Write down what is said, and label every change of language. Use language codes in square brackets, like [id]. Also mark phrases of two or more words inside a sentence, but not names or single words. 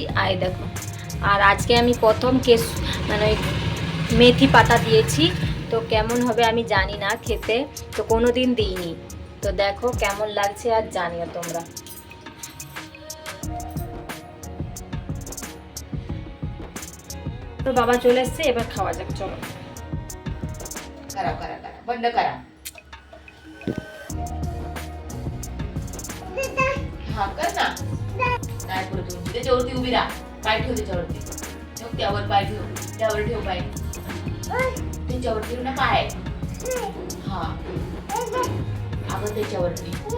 [bn] আর দেখো, আর আজকে আমি প্রথম মানে ওই মেথি পাতা দিয়েছি। তো কেমন হবে আমি জানি না খেতে, তো কোনো দিন দিইনি। তো দেখো কেমন লাগছে আর জানিও তোমরা। তো বাবা চলে এসছে, এবার খাওয়া যাক, চলো। [mr] करा करा करा बंद करा हा कर ना नाही पुढे तू त्याच्यावरती उभी राहा पाय ठेव त्याच्यावरती ठेव त्यावर पाय ठेव पाय त्याच्यावर ठेव ना पाय हा अगं त्याच्यावरती